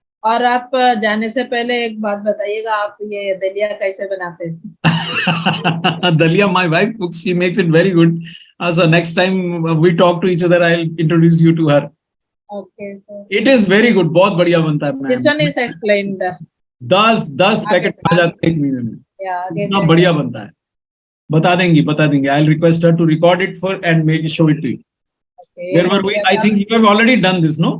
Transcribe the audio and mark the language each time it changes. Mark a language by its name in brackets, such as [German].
[Hindi] और आप जाने से पहले एक बात बताइएगा, आप ये दलिया कैसे बनाते हैं? [English] Dalia, my wife cooks. She makes it very good. So next time we talk to each other, I'll introduce you to her. Okay. It is very good. [Hindi] बहुत बढ़िया बनता है [English] This ma'am. one is explained. [Hindi] 10 packet आ जाते हैं एक महीने में. [English] Yeah. [Hindi] इतना बढ़िया बनता है. बता देंगे. [English] I'll request her to record it for and make show it to you. Okay. Where were we? I think you have already done this, no?